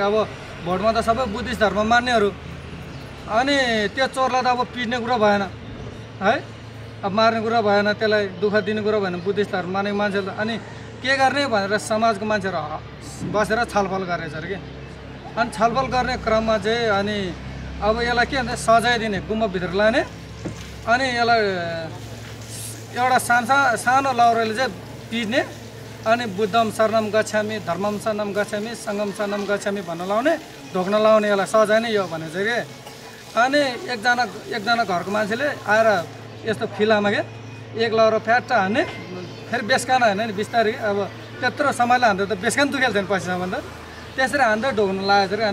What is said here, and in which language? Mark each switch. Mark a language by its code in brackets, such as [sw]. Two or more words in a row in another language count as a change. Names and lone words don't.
[ne] अब भोटमा त सबै बुद्धिस्ट धर्म मान्नेहरू अनि त्यो चोरलाई त अब पिट्ने कुरा भएन है अब मार्ने कुरा भएन त्यसलाई दुःख दिने कुरा भएन बुद्धिस्ट धर्म मानेको मान्छेले अनि के गर्ने भनेर समाजको मान्छेहरू बसेर छलफल गरेछ अरे कि। अनि छलफल गर्ने क्रममा चाहिँ अनि अब यसलाई के भन्छ सजाय दिने गुम्बाभित्र लाने अनि यसलाई एउटा सानो लाउराले चाहिँ पिट्ने अनि [pi] बुद्धम शरणम गच्छामि धर्मम शरणम गच्छामि सङ्गम शरणम गच्छामि [ne] भन्न लाउने ढोक्न लाउने यसलाई सजाय नै यो भनेको चाहिँ के। अनि एकजना घरको मान्छेले आएर यस्तो फिलामा के एक लाउरो फ्याट्ट हान्ने फेरि बेस्कान हान्ने नि बिस्तारै अब त्यत्रो समयले हान्दा त बेस्कान दुखेको छैन पैसामा त त्यसरी हान्दा ढोक्न लागेको थियो।